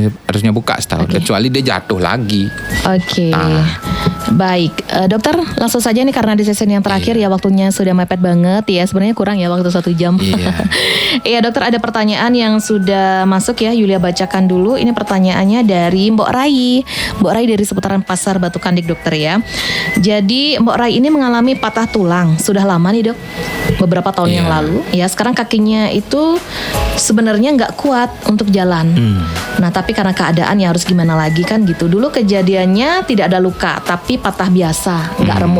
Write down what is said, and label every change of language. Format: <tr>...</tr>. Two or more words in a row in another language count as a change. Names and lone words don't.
<id>kecuali sudah harusnya buka setahun. Oke. Kecuali dia jatuh lagi. Oke. Nah. Baik, dokter langsung saja nih karena di sesi yang terakhir ya waktunya sudah mepet banget ya. Sebenarnya kurang ya waktu 1 jam. Iya. Iya dokter, ada pertanyaan yang sudah masuk ya. Yulia bacakan dulu. Ini pertanyaannya dari Mbok Rai. Mbok Rai dari seputaran Pasar Batu Kandik dokter ya. Jadi Mbok Rai ini mengalami patah tulang. Sudah lama nih dok, beberapa tahun yang lalu. Ya sekarang kakinya itu sebenarnya nggak kuat untuk jalan. Nah tapi karena keadaan ya harus gimana lagi kan gitu. Dulu kejadiannya tidak ada luka, tapi patah biasa, nggak remuk.</id>